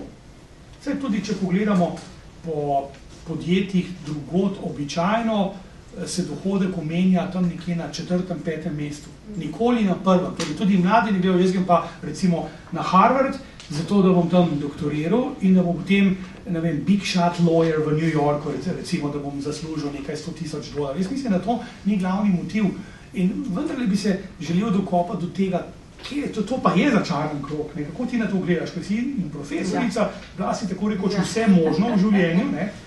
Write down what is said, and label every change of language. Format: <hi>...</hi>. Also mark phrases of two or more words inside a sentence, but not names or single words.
<sl>Vse tudi, če pogledamo po podjetjih drugod, običajno se dohodek omenja tam nekje na 4., 5. mestu. Nikoli na 1. Torej, tudi mladi ne vejo, jaz grem pa recimo na Harvard, zato da bom tam doktoriral in da bom potem, ne vem,</sl> <en>big shot lawyer</en> <sl>v New Yorku, recimo, da bom zaslužil nekaj $100,000. Jaz mislim, da to ni glavni motiv. In vendarle bi se želel dokopati do tega, to pa je začaran krog, ne? Kako ti na to gledaš, ko si in profesorica, da si tako rekoč vse možno v življenju, ne?</sl>